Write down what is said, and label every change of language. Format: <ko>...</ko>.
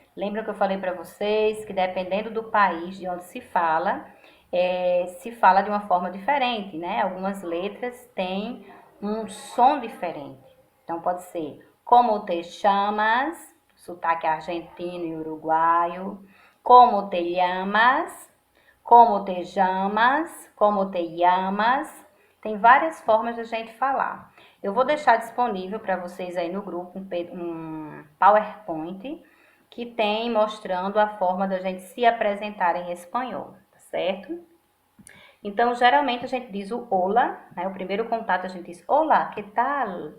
<pt>Lembra que eu falei para vocês que dependendo do país de onde se fala de uma forma diferente, né? Algumas letras têm um som diferente. Então, pode ser como te chamas, sotaque argentino e uruguaio.</pt> <es>Como te llamas, como te chamas, como te llamas.</es> <pt>Tem várias formas de a gente falar. Eu vou deixar disponível para vocês aí no grupo um PowerPoint que tem mostrando a forma da gente se apresentar em espanhol, tá certo? Então, geralmente a gente diz o hola, né? O primeiro contato a gente diz</pt> <es>hola, que tal?</es>